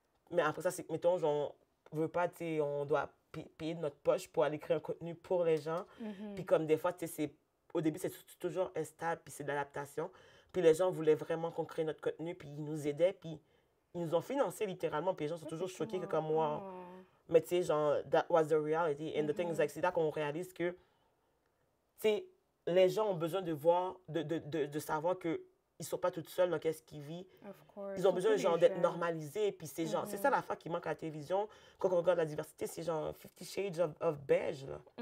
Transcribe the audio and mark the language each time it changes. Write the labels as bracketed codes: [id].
[fr] Mais après ça, c'est que, mettons, genre, on veut pas, tu sais, on doit payer de notre poche pour aller créer un contenu pour les gens. Puis comme des fois, tu sais, au début, c'est toujours instable, puis c'est de l'adaptation. Puis les gens voulaient vraiment qu'on crée notre contenu, puis ils nous aidaient, puis ils nous ont financé littéralement, puis les gens sont toujours choqués que comme moi. Mais tu sais, genre, [en] that was the reality. And the thing is, like, [fr] c'est là qu'on réalise que, tu sais, les gens ont besoin de voir, de savoir qu'ils ne sont pas toutes seuls dans qu'est-ce qu'ils vivent. Ils ont besoin, genre, d'être normalisés, puis c'est genre, c'est ça l'affaire qui manque à la télévision. Quand on regarde la diversité, c'est genre 50 Shades of Beige, là.